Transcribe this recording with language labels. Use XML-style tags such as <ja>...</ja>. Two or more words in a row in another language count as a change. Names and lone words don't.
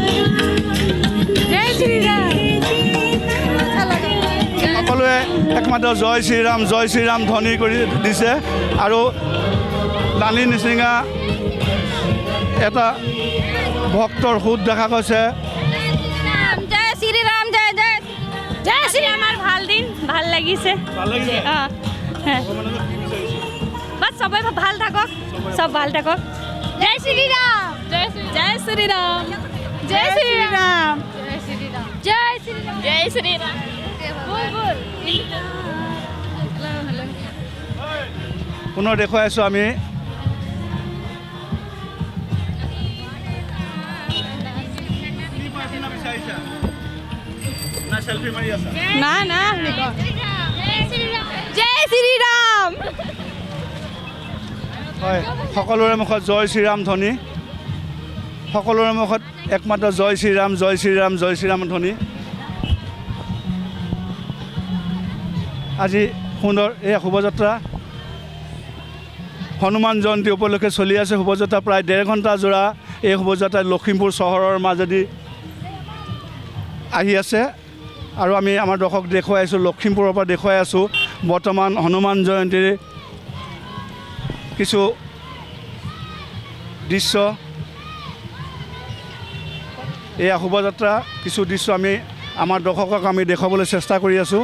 <as>সকলোৱে একমাত্ৰ জয় শ্ৰীৰাম ধ্বনি কৰি দিছে আৰু লানি নিচিঙা এটা ভক্তৰ সোঁত দেখা গৈছে জয় শ্ৰী ৰাম জয় শ্ৰী আমাৰ ভাল দিন ভাল লাগিছে বাছ সবাই ভাল থাকক চব ভাল থাকক জয় শ্ৰী ৰাম</as> <hi>जय श्री राम जय श्री राम जय श्री राम जय श्री राम बोल बोल</hi> <as>পুনৰ দেখুৱাই আছোঁ আমি না না</as> <hi>जय श्री राम</hi> <as>হয় সকলোৰে মুখত জয় শ্ৰীৰাম ধ্বনি সকলোৰে মুখত একমাত্ৰ জয় শ্ৰীৰাম জয় শ্ৰীৰাম জয় শ্ৰীৰাম ধ্বনি আজি সুন্দৰ এই শোভাযাত্ৰা হনুমান জয়ন্তী উপলক্ষে চলি আছে শোভাযাত্ৰা প্ৰায় 1.5 ঘণ্টা জোৰা এই শোভাযাত্ৰা লখিমপুৰ চহৰৰ মাজেদি আহি আছে আৰু আমি আমাৰ দৰ্শক দেখুৱাই আছোঁ লখিমপুৰৰ পৰা দেখুৱাই আছোঁ বৰ্তমান হনুমান জয়ন্তীৰ কিছু দৃশ্য এয়া শোভাযাত্ৰা কিছু দৃশ্য আমি আমাৰ দৰ্শকক আমি দেখুৱাবলৈ চেষ্টা কৰি আছোঁ</as>